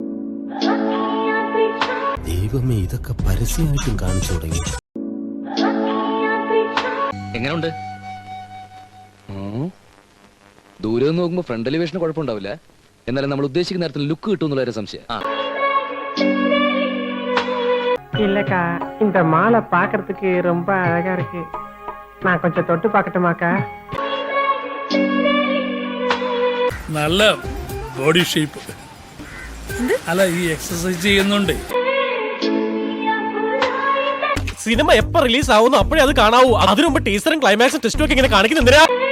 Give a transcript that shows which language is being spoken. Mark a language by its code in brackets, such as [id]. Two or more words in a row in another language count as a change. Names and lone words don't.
[ml] ദൈവമേ, ഇതൊക്കെ പരസ്യമായിട്ടും കാണിച്ചു തുടങ്ങി. എങ്ങനെയുണ്ട്? ദൂരെ നിന്ന് നോക്കുമ്പോ [en] front elevation [ml] കുഴപ്പമുണ്ടാവില്ല. എന്നാലും നമ്മൾ ഉദ്ദേശിക്കുന്ന നേരത്തിൽ ലുക്ക് കിട്ടുമെന്നുള്ള സംശയം. [ta] இல்லக்கா, இந்த மாலை பாக்குறதுக்கு ரொம்ப அழகா இருக்கு. நான் கொஞ்சம் தொட்டு பார்க்கட்டுமாக்கா? [ml] നല്ല [en] body shape. [ml] അല്ല, ഈ എക്സസൈസ് ചെയ്യുന്നുണ്ട്. സിനിമ എപ്പോ റിലീസ് ആവുന്നു അപ്പോഴേ അത് കാണാവൂ. അതിനു മുമ്പ് ടീസറും ക്ലൈമാക്സും ടെസ്റ്റും ഒക്കെ ഇങ്ങനെ കാണിക്കുന്നെന്തിനാ?